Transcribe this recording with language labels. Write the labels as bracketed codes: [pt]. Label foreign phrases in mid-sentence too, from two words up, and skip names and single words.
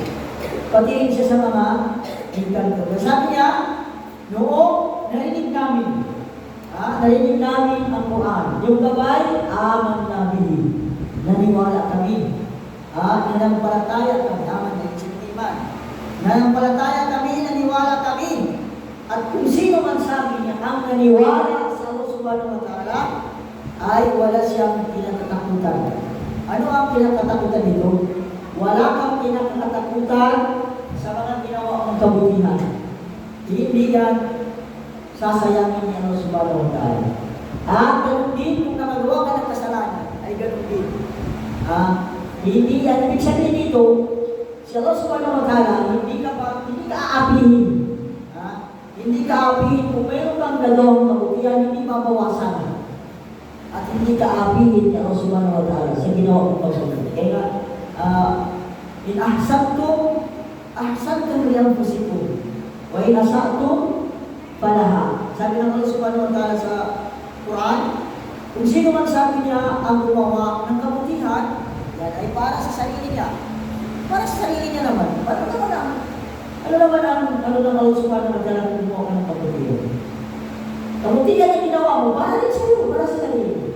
[tl] Pati rin siya sa mga engkanto. Sabi niya, noong narinig namin ang Quran, yung gabay, aman namin. Naniwala kami. Nanampalataya kami. Aman na iman. Nanampalataya kami, naniwala kami. At kung sino man sabi niya, ang naniwala sa Allah [ar] سبحانه وتعالى, [tl] ay wala siyang kinakatakutan. Ano ang kinakatakutan nito? Wala kang kinakatakutan sa mga ginawa mong kabutihan. Hindi yan sasayangin ni Allah [ar] سبحانه وتعالى. [tl] Ganun din kung nakagawa ka ng kasalanan, ay ganun din. Hindi yan, ibig sabihin dito, si Allah [ar] سبحانه وتعالى, [tl] hindi ka aapihin. Hindi ka aapihin kung mayroon kang nagawang kabutihan, hindi mabawasan. At hindi ka aapihin ni Allah [ar] سبحانه وتعالى [tl] sa ginawa mong kabutihan. [ar] Kaya إن أحسنتم لأنفسكم وإن أسأتم فلها. [tl] Sabi ng Allah [ar] سبحانه وتعالى [tl] sa Quran, Kung sino man sabi niya ang gumawa ng kabutihan, yan ay para sa sarili niya. Para sa sarili niya naman. Ano naman ang Allah [ar] سبحانه وتعالى [tl] kung gumawa ka ng kabutihan? Kabutihan na ginawa mo, para rin sa'yo, para sa sarili.